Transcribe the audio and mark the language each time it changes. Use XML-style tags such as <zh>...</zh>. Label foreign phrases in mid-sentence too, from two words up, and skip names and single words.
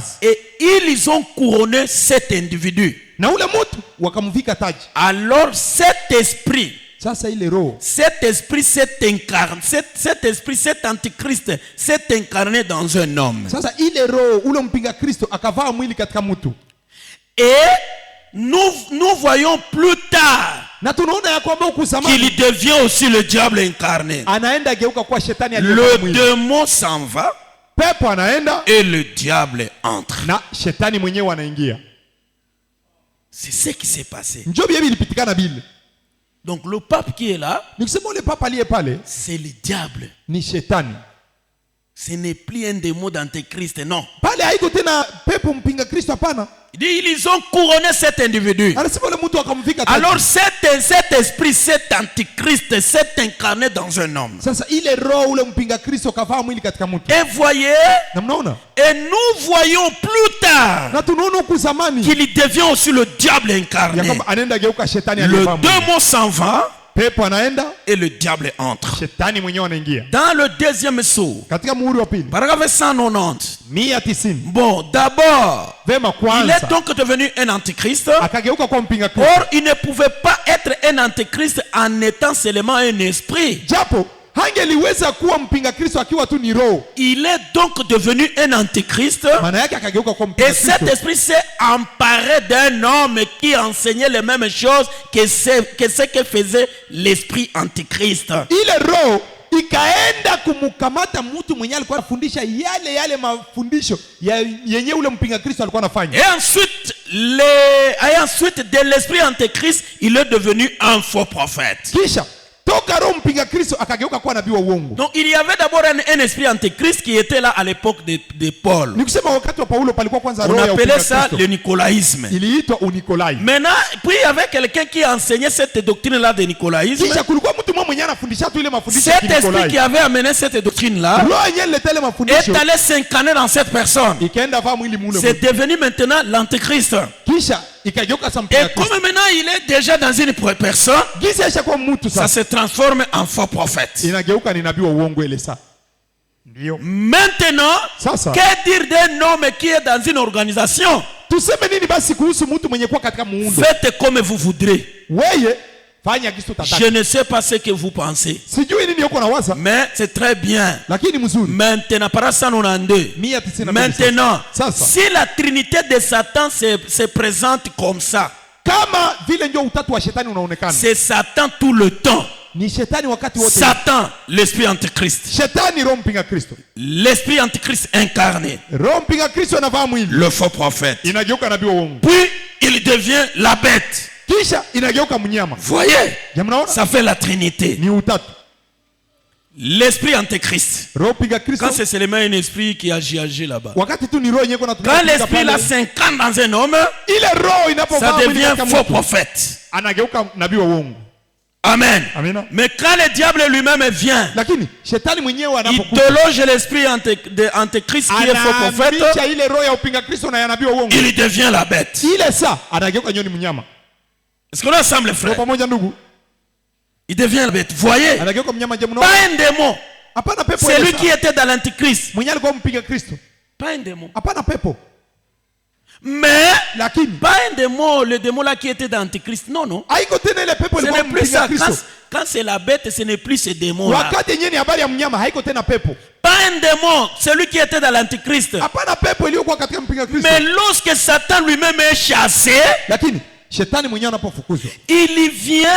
<fr>Et ils ont couronné cet individu.</fr> <sw>Na ule mtu wakamvika taji.</sw> <fr>Alors cet esprit,</fr> <sw>Sasa ile roho,</sw> <fr>cet esprit s'est incarné, cet esprit, cet antichrist s'est incarné dans un homme.</fr> <sw>sasa ile roho ule mpinga Kristo akavaa mwili katika mtu.</sw> <fr>Et nous voyons plus tard</fr> <sw>Na tunaona ya kwamba huku zamani</sw> <fr>qu'il devient aussi le diable incarné.</fr> <sw>anaenda geuka kuwa shetani aliyevaa</sw> <fr>Le</fr> <sw>mwili.</sw> <fr>démon s'en va</fr> <sw>Pepo anaenda</sw> <fr>et le diable entre.</fr> <sw>na shetani mwenyewe anaingia.</sw> <fr>C'est ce qui s'est passé.</fr> <sw>Njoo bibi ilipitikana bile.</sw> <fr>Donc le pape qui est là,</fr> <sw>Nikisema ule papa aliye pale</sw> <fr>c'est le diable.</fr> <sw>ni shetani.</sw> <fr>Ce n'est plus un démon d'antéchrist, non.</fr> <sw>Pale haiko tena pepo mpinga Kristo, hapana.</sw> <fr>Il dit, ils ont couronné cet individu.</fr> <sw>Anasema ule mtu akamvika taji.</sw> <fr>Alors cet esprit, cet antichrist s'est incarné dans un homme.</fr> <sw>Sasa ile roho ule mpinga Kristo kavaa mwili katika mtu.</sw> <fr>Et voyez,</fr> <sw>Na mnaona?</sw> <fr>et nous voyons plus tard</fr> <sw>Na tunaona huku zamani</sw> <fr>qu'il devient aussi le diable</fr> <sw>ya</sw> <fr>incarné.</fr> <sw>kwamba anaenda geuka shetani</sw> <fr>Le</fr> <sw>aliyevaa mwili.</sw> <fr>démon s'en va</fr> <sw>Pepo anaenda,</sw> <fr>et le diable entre.</fr> <sw>shetani mwenyewe anaingia.</sw> <fr>Dans le deuxième saut,</fr> <sw>Katika muhuri wa pili,</sw> <fr>paragraphe 190. 190. Bon, d'abord,</fr> <sw>Vema</sw> <fr>il est</fr> <sw>kwanza</sw> <fr>donc devenu un antichrist.</fr> <sw>akageuka kwa mpinga Kristo.</sw> <fr>Or, il ne pouvait pas être un antichrist en étant seulement un esprit.</fr> <sw>Japo hangeliweza kuwa mpinga Kristo akiwa tu ni roho.</sw> <fr>Il est donc devenu un antichrist.</fr> <sw>Maana yake akageuka kwa mpinga</sw> <fr>Et cet</fr> <sw>Kristo.</sw> <fr>esprit s'est emparé d'un homme qui enseignait les mêmes choses que ce que faisait l'esprit antichrist.</fr> <sw>Ile roho ikaenda kumkamata mtu mwenye alikuwa anafundisha yale mafundisho yenye ule mpinga Kristo alikuwa anafanya.</sw> <fr>Et ensuite de l'esprit antichrist, il est devenu un faux prophète.</fr> <sw>Kisha toka roho mpinga Kristo akageuka kuwa nabii wa uongo.</sw> <fr>Donc il y avait d'abord un esprit antichrist qui était là à l'époque de Paul.</fr> <sw>Nikusema wakati wa Paulo palikuwa kwanza</sw> <fr>On</fr> <sw>roho ya</sw> <fr>appelait</fr> <sw>upinga</sw> <fr>ça</fr> <sw>Kristo.</sw> <fr>le nicolaïsme.</fr> <sw>Iliitwa Unikolai.</sw> <fr>Maintenant, puis il y avait quelqu'un qui enseignait cette doctrine-là de nicolaïsme.</fr> <sw>Kisha kulikuwa mtu mmoja mwenye anafundisha tu ile mafundisho ya</sw> <fr>Cet esprit</fr> <sw>Unikolai.</sw> <fr>qui avait amené cette doctrine-là</fr> <sw>Roho yenyewe ileta ile</sw> <fr>est</fr> <sw>mafundisho</sw> <fr>allé s'incarner dans cette personne.</fr> <sw>ikaenda vaa mwili mule.</sw> <fr>C'est devenu maintenant l'antéchrist.</fr> <sw>Kisha ikageuka sasa</sw> <fr>Et</fr> <sw>mpinga</sw> <fr>comme</fr> <sw>Kristo.</sw> <fr>maintenant il est déjà dans une personne,</fr> <sw>Gisa aisha kuwa mtu</sw> <fr>ça</fr> <sw>sasa.</sw> <fr>se transforme en faux prophète.</fr> <sw>Inageuka ni nabii wa uongo ile saa. Ndio.</sw> <fr>Maintenant,</fr> <sw>Sasa</sw> <fr>que dire d'un homme qui est dans une organisation?</fr> <sw>tuseme nini basi kuhusu mtu mwenye kuwa katika muundo?</sw> <fr>Faites comme vous voudrez.</fr> <sw>Weye fanya kitu tataka.</sw> <fr>Je ne sais pas ce que vous pensez,</fr> <sw>Sijui nini yuko na waza,</sw> <fr>mais c'est très bien.</fr> <sw>lakini mzuri.</sw> <fr>Maintenant, par 192. 192. Maintenant,</fr> <sw>Sasa.</sw> <fr>si la trinité de Satan se présente comme ça,</fr> <sw>Kama vile ndio utatu wa shetani unaonekana.</sw> <fr>c'est Satan tout le temps.</fr> <sw>Ni shetani wakati wote.</sw> <fr>Satan, l'esprit antichrist.</fr> <sw>Shetani roho mpinga Kristo.</sw> <fr>L'esprit antichrist incarné.</fr> <sw>Roho mpinga Kristo anavaa mwili.</sw> <fr>Le faux prophète.</fr> <sw>Inageuka nabii wa uongo.</sw> <fr>Puis, il devient la bête.</fr> <sw>Kisha inageuka mnyama.</sw> <fr>Voyez,</fr> <sw>Je mnaona?</sw> <fr>ça fait la trinité.</fr> <sw>Ni utatu.</sw> <fr>L'esprit antichrist.</fr> <sw>Roho mpinga Kristo.</sw> <fr>Quand c'est seulement un esprit qui agit là-bas.</fr> <sw>Wakati tu ni roho yenyewe kuna</sw> <fr>Quand l'esprit là s'incarne dans un homme,</fr> <sw>ile roho</sw> <fr>ça</fr> <sw>inapovaa mwili</sw> <fr>devient</fr> <sw>katika</sw> <fr>faux</fr> <sw>mtu,</sw> <fr>prophète.</fr> <sw>anageuka nabii wa uongo.</sw> <fr>Amen.</fr> <sw>Amina.</sw> <fr>Mais quand le diable lui-même vient,</fr> <sw>Lakini shetani mwenyewe</sw> <fr>il</fr> <sw>anapokuja</sw> <fr>déloge l'esprit de antéchrist qui est faux prophète,</fr> <sw>anahamisha ile roho ya upinga Kristo na ya nabii wa uongo.</sw> <fr>il devient la bête.</fr> <sw>Ile saa anageuka nyoni mnyama.</sw> <fr>Est-ce qu'on est ensemble,</fr> <sw>Ndio</sw> <fr>frère?</fr> <sw>pamoja ndugu.</sw> <fr>Il devient la bête. Voyez,</fr> <sw>Anageuka mnyama je mnaona?</sw> <fr>pas un démon.</fr> <sw>Hapana pepo</sw> <fr>C'est</fr> <sw>ile</sw> <fr>lui</fr> <sw>saa.</sw> <fr>qui était dans l'antichrist.</fr> <sw>Mwenye alikuwa mpinga Kristo.</sw> <fr>Pas un démon.</fr> <sw>Hapana pepo.</sw> <fr>Mais,</fr> <sw>Lakini</sw> <fr>pas un démon, le démon là qui était dans l'antichrist. Non, non.</fr> <sw>haiko tena ile pepo</sw> <fr>Ce</fr> <sw>ilikuwa</sw> <fr>n'est plus</fr> <sw>mpinga</sw> <fr>ça.</fr> <sw>Kristo.</sw> <fr>Quand c'est la bête, ce n'est plus ce démon là.</fr> <sw>Wakati yenyewe ni habari ya mnyama haiko tena pepo.</sw> <fr>pas un démon, celui qui était dans l'Antichrist.</fr> <sw>Hapana pepo iliyokuwa katika mpinga Kristo.</sw> <fr>Mais lorsque Satan lui-même est chassé,</fr> <sw>Lakini shetani mwenyewe anapofukuzwa,</sw> <fr>il vient.</fr>